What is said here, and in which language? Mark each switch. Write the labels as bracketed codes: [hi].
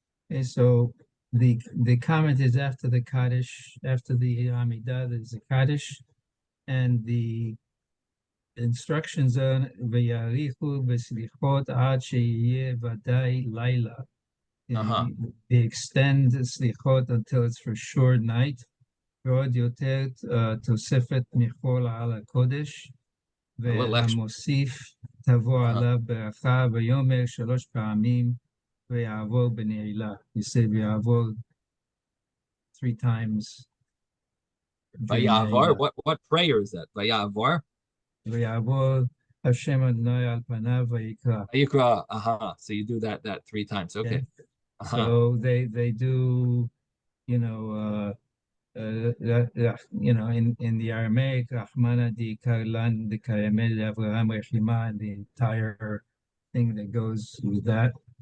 [en] Okay, so the comment is after the Kaddish, after the Amidah, there's a Kaddish, and the instructions are [he] v'yarichu v'slichot ad she'yeh vadai laila. [en] They extend the slichot until it's for sure night. [he] ועוד יותר תוספת מחול על הקודש, [en] A little extra. [he] והמוסיף תבוא [en] Uh-huh. [he] עליו ברכה ויאמר 3 פעמים ויעבור בנעילה. [en] You say ויעבור 3 times during Vayavar. [he] נעילה. [en] What prayer is that? Vayavar. [he] ויעבור השם אדוני על פניו ויקרא. [en] Vayikra. So you do that 3 times. Okay. Okay. So they do, you know, in the Aramaic, [arc] Rahmana di Karlan di Karamel Avraham Rechima, [en] and the entire thing that goes with that.